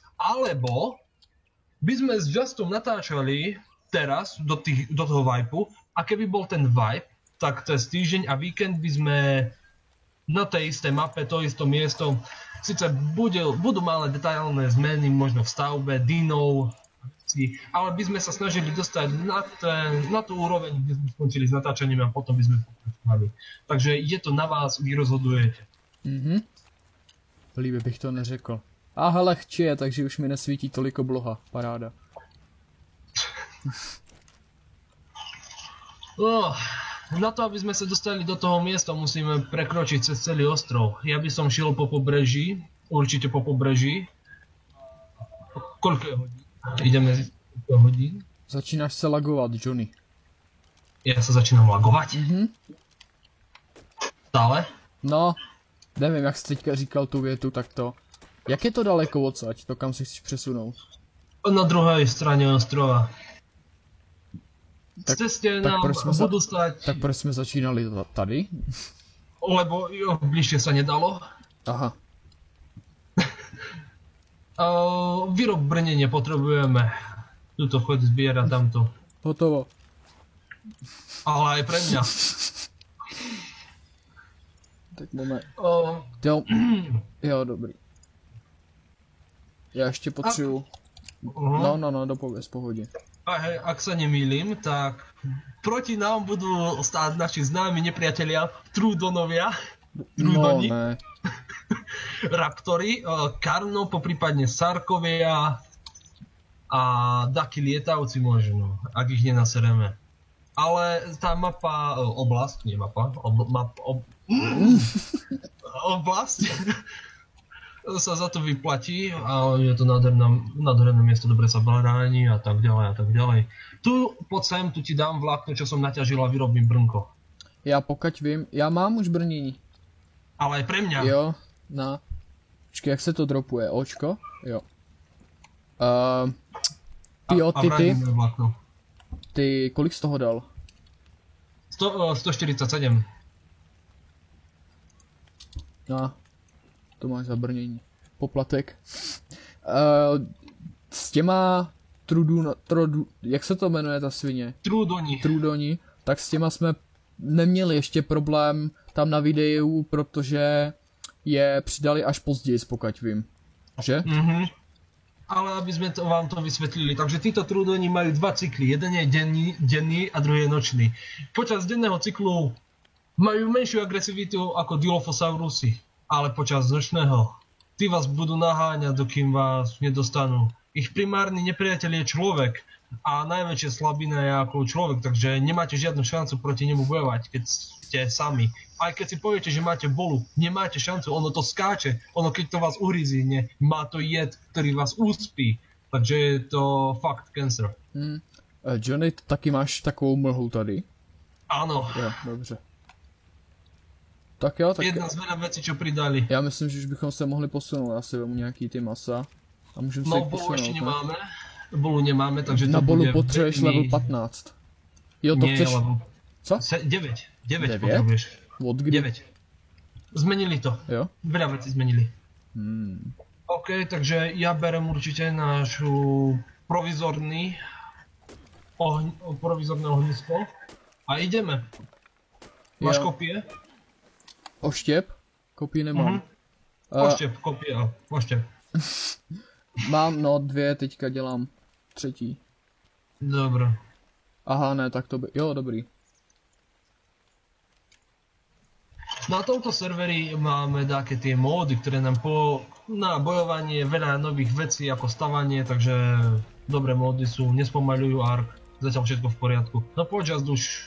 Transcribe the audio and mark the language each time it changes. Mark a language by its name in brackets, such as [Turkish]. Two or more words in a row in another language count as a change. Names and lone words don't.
[Slovak] Alebo by sme s Justom natáčali teraz do toho vibe, a keby bol ten vibe, tak cez týždeň a víkend by sme na tej istej mape, to isté miesto, síce budú malé detailné zmeny, možno v stavbe, dinov, ale by sme sa snažili dostať na tú úroveň, kde sme skončili s natáčaním, a potom by sme pokračovali. Takže je to na vás, vy rozhodujete. [Czech] Líbě bych to neřekl. Aha, lehčí je, takže už mi nesvítí toliko obloha. Paráda. [Slovak] Na to, aby sme sa dostali do toho miesta, musíme prekročiť cez celý ostrov. Ja by som šiel po pobreží, určite po pobreží. Koľko je hodín? Ideme z hodín. [Czech] Začínáš se lagovat, Johnny. [Slovak] Ja sa začínam lagovať. Stále? [Czech] No, nevím, jak jsi teďka říkal tu větu, tak to. Jak je to daleko odsaď, to kam si chceš přesunout? [Slovak] Na druhej strane ostrova. Z [Czech] Tak- [Slovak] ceste [Czech] tak [Slovak] nám [Czech] proč jsme za- [Slovak] budú stať, [Czech] Tak proč jsme začínali tady? [Slovak] lebo jo, bližšie sa nedalo. Aha, Výrob brnenie potrebujeme. Tuto chod zbierať tamto. hotovo. Ale aj pre mňa. Tak moment. O, [Czech] Jo, jo, dobrý. Já ještě potřebuju. No, dopověz, pohodě. [Slovak] a hej, ak sa nemýlim, tak proti nám budú stáť naši známi nepriatelia Trudonovia. No, Trudoni. [Czech] ne. [Slovak] Raptory, Karno, poprípadne Sarkovia a takí lietavci možno, ak ich nenasereme. Ale tá mapa, oblasť, nie mapa, oblasť sa za to vyplatí a je to nádherné miesto, dobre sa bráni a tak ďalej a tak ďalej. Tu poď sem, tu ti dám vlákno, čo som naťažil a vyrobím brnko. [Czech] Já pokud vím, já mám už brnění. [Slovak] Ale aj pre mňa. [Czech] Jo, na. Počkej, jak se to dropuje? Očko? Jo. [Slovak] A vrátim vlákno. [Czech] Ty, kolik z toho dal? 147. No, to máš za brnění. Poplatek. S těma jak se to jmenuje ta svině? Trudoni, tak s těma jsme neměli ještě problém tam na videu, protože je přidali až později, pokud vím. Že? [Slovak] Ale aby sme vám to vysvetlili, takže títo Trudoni majú dva cykly, jeden je denný a druhý je nočný. Počas denného cyklu majú menšiu agresivitu ako Dilophosaurusy, ale počas nočného tí vás budú naháňať, dokým vás nedostanú. Ich primárny nepriateľ je človek a najväčšia slabina je ako človek, takže nemáte žiadnu šancu proti nemu bojovať, keď ste sami. Aj keď si poviete, že máte bolu, nemáte šancu, ono to skáče, ono keď to vás uhryzíne, má to jed, ktorý vás uspí, takže je to fakt cancer. [Czech] Johnny, taky máš takovou mlhu tady? [Slovak] Áno. [Czech] Jo, dobře. Tak jo, tak [Slovak] Jedna z veľa vecí, čo pridali. [Czech] já myslím, že už bychom se mohli posunout, já si vemu nějaký ty masa a můžeme se No, jich [Slovak] bolu [Czech] posunout. [Slovak] ešte [Czech] Ne? [Slovak] nemáme. Bolu nemáme, takže Na to bolu bude [Czech] potřebuješ [Slovak] veľmi- [Czech] level 15. Jo, to [Slovak] Nie, [Czech] chceš... level... Co? [Slovak] 9 [Czech] Devět? [Slovak] potrebuješ. [Czech] Od kdy? [Slovak] 9. Zmenili to. [Czech] Jo? [Slovak] Veľa vecí zmenili. OK, takže ja berem určite našu provizorné ohnisko a ideme. [Czech] Máš Jo. kopie? Oštěp? Kopii nemám. Oštěp, kopie, oštěp. Mám, no 2, teďka dělám 3. [Slovak] Dobre. [Czech] Aha, ne, tak to by... Jo, dobrý. [Slovak] Na tomto serveri máme také tie módy, ktoré nám na bojovanie veľa nových vecí ako stavanie, takže dobré módy sú, nespomaľujú ark, zatiaľ všetko v poriadku. No poď, už.